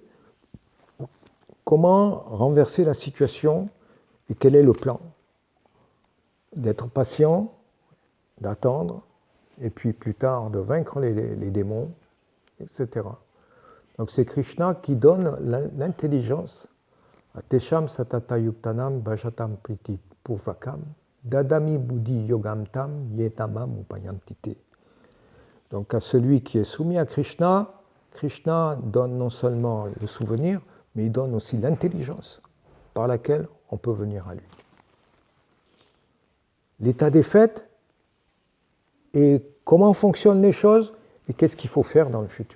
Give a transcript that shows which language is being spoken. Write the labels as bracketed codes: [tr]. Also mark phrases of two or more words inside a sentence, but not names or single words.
[fr] Comment renverser la situation et quel est le plan? D'être patient, d'attendre, et puis plus tard de vaincre les démons, etc. Donc c'est Krishna qui donne l'intelligence à [sa] Tesham Satata Yuktanam Bhajatam Priti Purvakam Dadami Buddhi Yogam Tam Yetamam Upayantite. [fr] Donc à celui qui est soumis à Krishna, Krishna donne non seulement le souvenir, mais il donne aussi l'intelligence par laquelle on peut venir à lui. L'état des faits et comment fonctionnent les choses et qu'est-ce qu'il faut faire dans le futur.